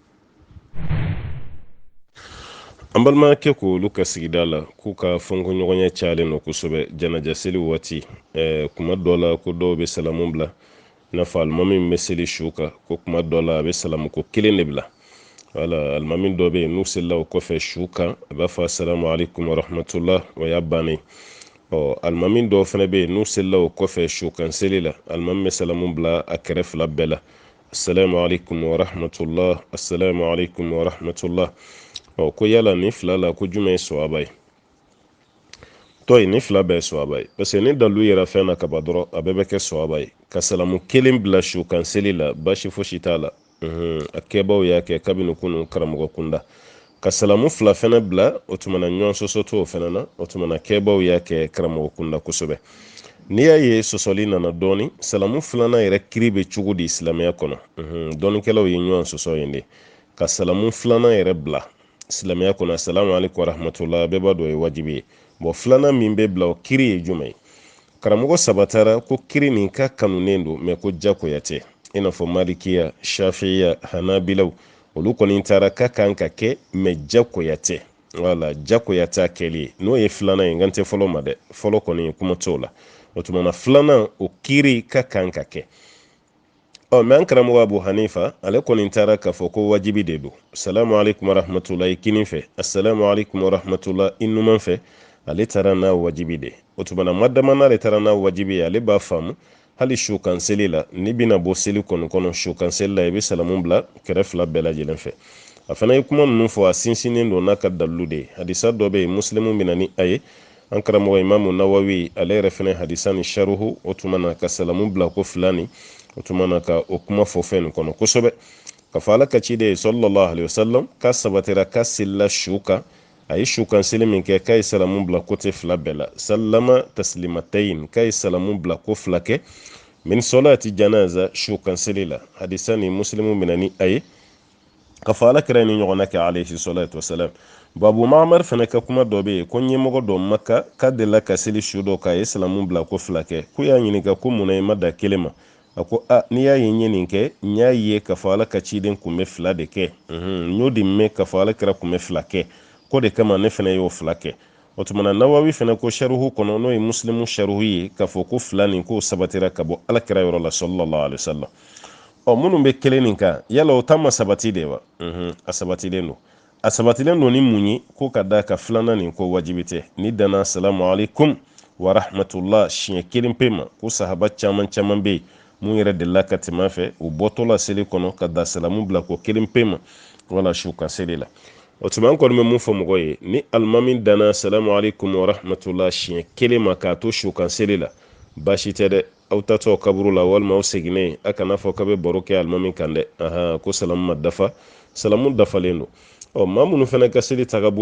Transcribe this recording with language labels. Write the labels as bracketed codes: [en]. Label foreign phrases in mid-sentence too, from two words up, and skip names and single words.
[bm] an balimakɛ ko olu ka sigida la k'u ka fɔnkɔɲɔgɔnya cayalen don kosɛbɛ janaja seli waati kuma dɔ la ko dɔw bɛ salamu bila i n'a fɔ alimami min bɛ seli su kan ko kuma dɔ la a bɛ salamu ko 1 de bila wala alimami dɔ bɛ yen n'u selila o kɔfɛ su kan a b'a fɔ [ar] السلام عليكم ورحمة الله [bm] o y'a bannen alimami dɔw fana bɛ yen n'u selila o kɔfɛ su kan seli la alimami bɛ salamu bila a kɛrɛ 2 bɛɛ la [ar] السلام عليكم ورحمة الله [bm] assalamu [ar] عليكم ورحمة الله [bm] ko yala ni 2 la ko jumɛn ye sawaba ye tɔyi ni 2 bɛɛ ye sawaba ye parce que ni dalu yɛrɛ fɛn na kaba dɔrɔn a bɛɛ bɛ kɛ sawaba ye ka salamu 1 bila su kan seli la baasi fosi t'a la a kɛbaw y'a kɛ kabini kunu karamɔgɔ kunda ka salamu 2 fɛnɛ bila o tuma na ɲɔgɔn sɔsɔ to o fɛnɛ na o tuma na kɛbaw y'a kɛ karamɔgɔ kunda kosɛbɛ n'i y'a ye sɔsɔli nana dɔɔni salamu 2nan yɛrɛ kiri bɛ cogo di silamɛya kɔnɔ dɔɔnikɛlaw ye ɲɔgɔn sɔsɔ yen de ka salamu 2nan yɛrɛ bila silamɛya kɔnɔ [ar] السلام عليكم ورحمة الله [bm] bɛɛ b'a dɔn o ye wajibi ye bon 2nan min bɛ bila o kiri ye jumɛn ye karamɔgɔ sabatara ko kiri nin ka kanunen don mɛ ko jakoya tɛ i n'a fɔ malikiya shafiya hanabilaw olu kɔni taara ka kan ka kɛ mɛ jakoya tɛ wala jakoya t'a kɛli ye n'o ye 2nan ye n kan tɛ fɔlɔ ma dɛ fɔlɔ kɔni kuma t'o la o tuma na 2nan o kiri ka kan ka kɛ mɛ an karamɔgɔ Abu Hanifa ale kɔni taara k'a fɔ ko wajibi de don [ar] السلام عليكم ورحمة الله [bm] i kinin fɛ [ar] السلام عليكم ورحمة الله [bm] i numan fɛ ale taara n'a wajibi de o tuma na madama n'ale taara n'a wajibi ye ale b'a faamu hali su kan seli la n'i bɛna bɔ seli kɔnɔ su kan seli la i bɛ salamu bila kɛrɛ 2 bɛɛ lajɛlen fɛ a fana ye kuma ninnu fɔ a sinsinnen don n'a ka dalilu de ye hadisa dɔ bɛ yen muslimu bɛ na ni a ye an karamɔgɔ imamu nawawi ale yɛrɛ fɛnɛ hadisani sharuhu o tuma na ka salamu bila ko filani o tuma na ka o kuma fɔ fɛn nin kɔnɔ kosɛbɛ ka fɔ ala ka ciden [ar] صلى الله عليه وسلم [bm] ka sabatira ka silla su kan a ye su kan seli min kɛ k'a ye salamu bila kote fila bɛɛ la [ar] سلم تسليمتين [bm] k'a ye salamu bila ko fila kɛ min [ar] صلاة الجنازة [bm] su kan seli la hadisani muslimu mina ni a ye ka fɔ ala kira ni ɲɔgɔnna kɛ [ar] عليه الصلاة والسلام [bm] babu mamar fana ka kuma dɔ bɛ yen ko ɲɛmɔgɔ dɔ maka ka delila ka seli su dɔ k'a ye salamu bila ko fila kɛ ko y'a ɲininka ko munna i ma da kelen ma a ko n'i y'a ye n ye nin kɛ n y'a ye ka fɔ ala ka ciden kun bɛ fila de kɛ n y'o de mɛn ka fɔ ala kira kun bɛ fila kɛ ko de kama ne fana y'o fila kɛ o tuma na nawawi fana ko sharuhu kɔnɔ n'o ye muslimu sharuhu ye k'a fɔ ko fila nin k'o sabatira ka bɔ ala kira yɔrɔ la [ar] صلى الله عليه وسلم [bm] minnu bɛ kelen nin kan yala o ta ma sabati de wa a sabatilen don a sabatilen don ni mun ye ko ka da ka filanan nin ko wajibi tɛ ni danna [ar] السلام عليكم ورحمة الله [bm] siɲɛ kelen pe ma ko sahaba caman bɛ yen mun yɛrɛ delila ka tɛmɛ fɛ u bɔtɔla seli kɔnɔ ka da salamu bila ko kelen pe ma wala su ka seli la o tuma an kɔni bɛ mun fɔ mɔgɔ ye ni alimami danna [ar] السلام عليكم ورحمة الله [bm] siɲɛ kelen ma k'a to su kan seli la baasi tɛ dɛ aw tatɔ kaburu la walima aw seginnen a kana fɔ k'a bɛ baro kɛ alimami kan dɛ ko salamu ma dafa salamu dafalen don maa minnu fana ka seli tagabolo